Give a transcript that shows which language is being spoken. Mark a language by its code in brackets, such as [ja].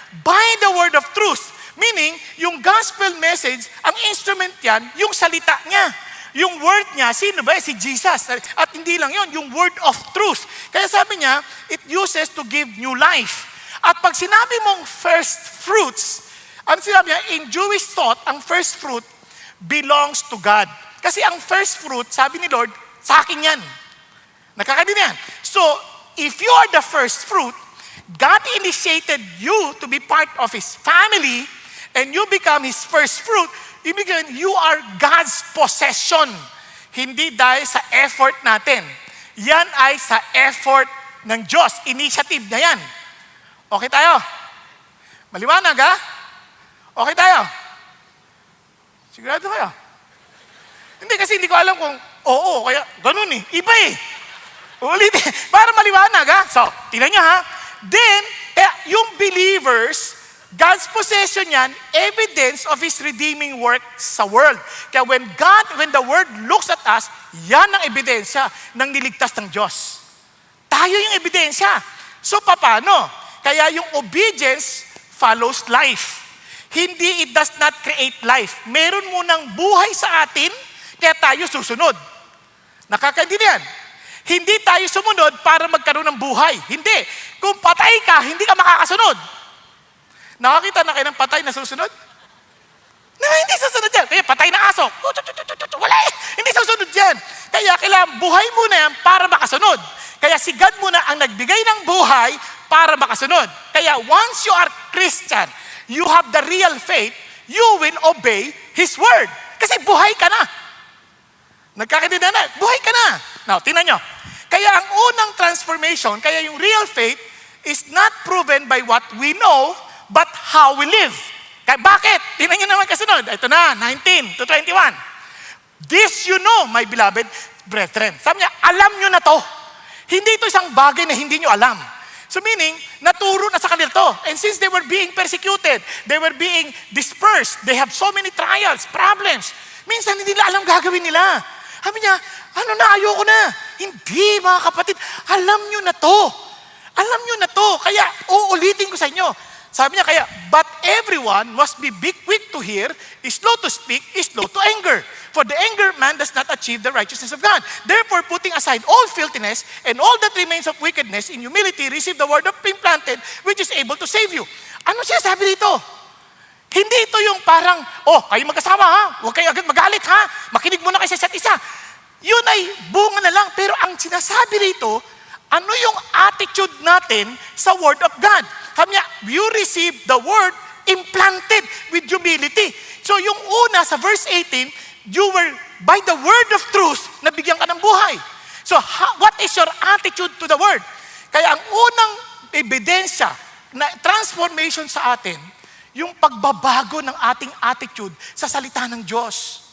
[en] By the word of truth. Meaning, yung gospel message, ang instrument yan, [tl] yung salita niya. Yung word niya, sino ba? Si Jesus. At hindi lang yon, yung word of truth. Kaya sabi niya, [en] it uses to give new life. At pag sinabi mong first fruits, [tl] ang sinabi niya, [en] in Jewish thought, ang first fruit belongs to God. [tl] Kasi ang first fruit, sabi ni Lord, sa akin yan. Nakakadinig yan. [en] So, if you are the first fruit, God initiated you to be part of His family, and you become His first fruit, [tl] ibig sabihin, [en] you are God's possession. [tl] Hindi dahil sa effort natin. Yan ay sa effort ng Diyos. Initiative na yan. Okay tayo? Maliwanag ha? Okay tayo? Sigurado kayo? Hindi kasi hindi ko alam kung oo, kaya ganun eh. Iba eh. Ulitin. Para maliwanag ha? So, tingnan nyo ha? [en] Then, kaya yung believers, God's possession yan, evidence of His redeeming work sa world. [tl] Kaya [en] when the world looks at us, [tl] yan ang ebidensya ng niligtas ng Diyos. Tayo yung ebidensya. So, paano? [en] Kaya yung obedience follows life. Hindi, it does not create life. [tl] Meron munang buhay sa atin, kaya tayo susunod. Nakakaintindihan? Hindi tayo sumunod para magkaroon ng buhay. Hindi. Kung patay ka, hindi ka makakasunod. Nakakita na kayo ng patay na susunod? Na, hindi susunod yan. Kaya patay na aso. Wala eh. Hindi susunod yan. Kaya kailangan buhay muna yan para makasunod. Kaya si God muna ang nagbigay ng buhay para makasunod. [en] Kaya once you are Christian, you have the real faith, you will obey His word. [tl] Kasi buhay ka na. Nagkakaintindihan na. Buhay ka na. Now, tingnan nyo. Kaya ang unang transformation, kaya yung [en] real faith is not proven by what we know, but how we live. [tl] Kaya bakit? Tingnan nyo naman kasunod. Ito na, 19 to 21. [en] This you know, my beloved brethren. [tl] Sabi niya, alam nyo na to. Hindi ito isang bagay na hindi nyo alam. So meaning, naturo na sa kanila to. [en] And since they were being persecuted, they were being dispersed, they have so many trials, problems. [tl] Minsan hindi nila alam gagawin nila. Sabi niya, ano na, ayoko na. Hindi, mga kapatid, alam nyo na to. Alam nyo na to. Kaya, uulitin ko sa inyo. [en] Sabi niya kaya, but everyone must be quick to hear, is slow to speak, is slow to anger. For the anger man does not achieve the righteousness of God. Therefore, putting aside all filthiness and all that remains of wickedness, in humility, receive the word of implanted, which is able to save you. [tl] Ano siya sabi dito? Hindi ito yung parang, kayo magkasama ha, huwag kayo agad magalit ha, makinig muna kayo sa isa't isa. Yun ay bunga na lang, pero ang sinasabi rito, ano yung attitude natin sa word of God? [en] Sabi niya, you receive the word implanted with humility. So yung una sa verse 18, you were by the word of truth, [tl] nabigyan ka ng buhay. [en] So what is your attitude to the word? [tl] Kaya ang unang ebidensya na transformation sa atin, yung pagbabago ng ating attitude sa salita ng Diyos.